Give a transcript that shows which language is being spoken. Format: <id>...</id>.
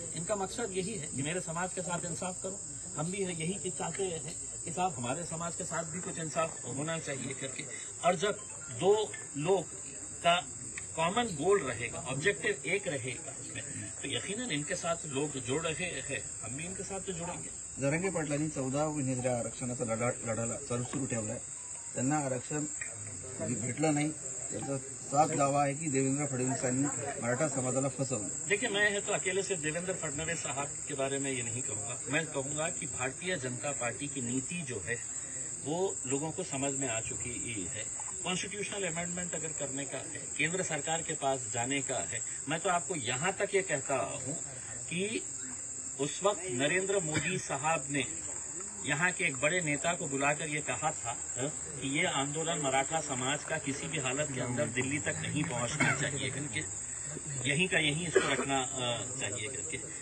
<hi>इनका मकसद यही है कि मेरे समाज के साथ इंसाफ करो. हम भी यही चाहते हैं कि साहब हमारे समाज के साथ भी कुछ इंसाफ होना चाहिए करके. और जब 2 लोग का कॉमन गोल रहेगा, ऑब्जेक्टिव एक रहेगा इसमें, तो यकीनन इनके साथ लोग जुड़ रहे हैं, हम भी इनके साथ तो जुड़ेंगे.</hi> <mr>जरांगे पाटलांनी 14 महिन्याच्या आरक्षणाचा लढा सुरू ठेवलाय. त्यांना आरक्षण भेटलं नाही. त्याचा साफ दावा आहे की देवेंद्र फडणवीसांनी मराठा समाजाला फसवलं.</mr> <hi>देखिए, मैं तो अकेले से देवेंद्र फडणवीस साहब के बारे में ये नहीं कहूंगा. मैं कहूंगा कि भारतीय जनता पार्टी की नीति जो है वो लोगों को समझ में आ चुकी है. कॉन्स्टिट्यूशनल अमेंडमेंट अगर करने का है, केंद्र सरकार के पास जाने का है, मैं तो आपको यहां तक ये कहता हूं कि उस वक्त नरेंद्र मोदी साहब ने यहाँ के एक बड़े नेता को बुलाकर ये कहा था कि ये आंदोलन मराठा समाज का किसी भी हालत के अंदर दिल्ली तक नहीं पहुंचना चाहिए करके, यहीं का यहीं इसको रखना चाहिए करके.</hi>